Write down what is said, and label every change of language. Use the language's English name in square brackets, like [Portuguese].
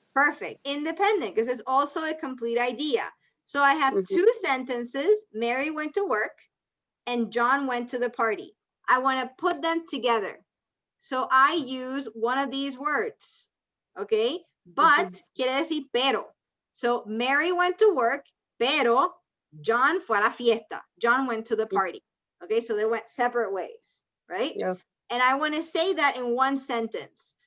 [English] Perfect, independent, because it's also a complete idea. So I have two sentences, Mary went to work and John went to the party. I want to put them together. So I use one of these words, okay? [Spanish] But quiere decir pero. [English] So Mary went to work, [Spanish] pero John fue a la fiesta. [English] John went to the party. Okay, so they went separate ways, right? Yeah. And I want to say that in one sentence.